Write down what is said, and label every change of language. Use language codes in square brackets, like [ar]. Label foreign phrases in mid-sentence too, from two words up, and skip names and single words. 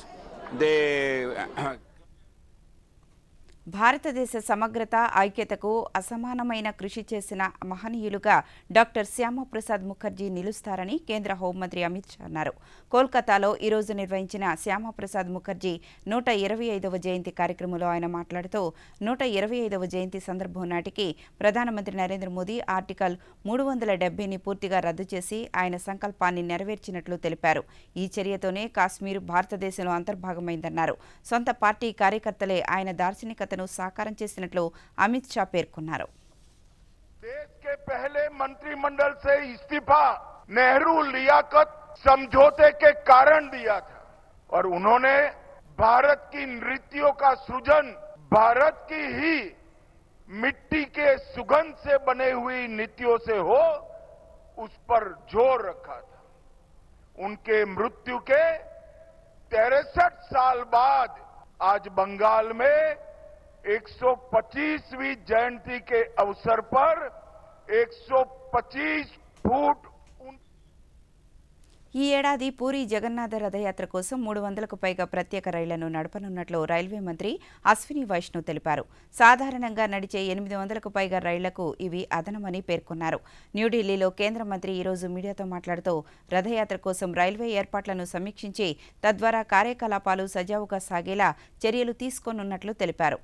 [te] They భారతదేశ సమగ్రత, ఐక్యతకు అసమానమైన కృషి చేసిన మహనీయులుగా డాక్టర్ శ్యామప్రసాద్ ముఖర్జీ నిలుస్తారని కేంద్ర హోంమంత్రి అమిత్ షా అన్నారు. కోల్కతాలో ఈరోజు నిర్వహించిన శ్యామప్రసాద్ ముఖర్జీ 125వ జయంతి కార్యక్రమంలో ఆయన మాట్లాడుతూ 125వ జయంతి సందర్భం నాటికి ప్రధానమంత్రి నరేంద్ర మోదీ ఆర్టికల్ 370ని పూర్తిగా రద్దు చేసి ఆయన సంకల్పాన్ని నెరవేర్చినట్లు తెలిపారు. ఈ చర్యతోనే కాశ్మీర్ భారతదేశంలో అంతర్భాగమైందన్నారు. సొంత పార్టీ కార్యకర్తలే ఆయన దార్శనికత సాకారం చేసినట్లు అమిత్ షా పేర్కొన్నారు. [hi] देश के पहले मंत्रिमंडल से इस्तीफा नेहरू लियाकत समझौते के कारण दिया था, और उन्होंने भारत की नृत्यों का सृजन भारत की ही मिट्टी के सुगंध से बने हुई नृत्यों से हो, उस पर जोर रखा था. उनके मृत्यु के 63 साल बाद आज बंगाल में 125वीं जयंती के अवसर पर 125 फुट [te] ఈ ఏడాది పూరీ జగన్నాథ రథయాత్ర కోసం 300కు పైగా ప్రత్యేక రైళ్లను నడపనున్నట్లు రైల్వే మంత్రి అశ్విని వైష్ణవ్ తెలిపారు. సాధారణంగా నడిచే 800కు పైగా రైళ్లకు ఇవి అదనమని పేర్కొన్నారు. న్యూఢిల్లీలో కేంద్ర మంత్రి ఈరోజు మీడియాతో మాట్లాడుతూ రథయాత్ర కోసం రైల్వే ఏర్పాట్లను సమీక్షించి తద్వారా కార్యకలాపాలు సజావుగా సాగేలా చర్యలు తీసుకోనున్నట్లు తెలిపారు.